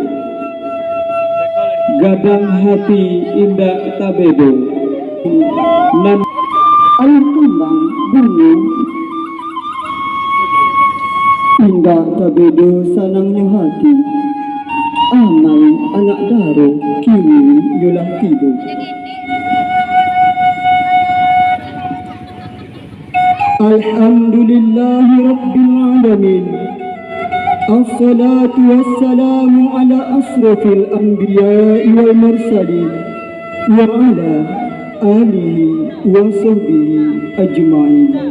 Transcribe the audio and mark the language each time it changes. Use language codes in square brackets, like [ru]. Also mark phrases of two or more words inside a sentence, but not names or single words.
[min] Gadang hati indah tabedo, nan air kembang bunga. Indah tabedo sanangnya hati, amal anak daro kini yulah tiba. [ar] الحمد لله رب العالمين. الصلاة والسلام على أشرف الأنبياء والمرسلين وعلى آله وصحبه أجمعين.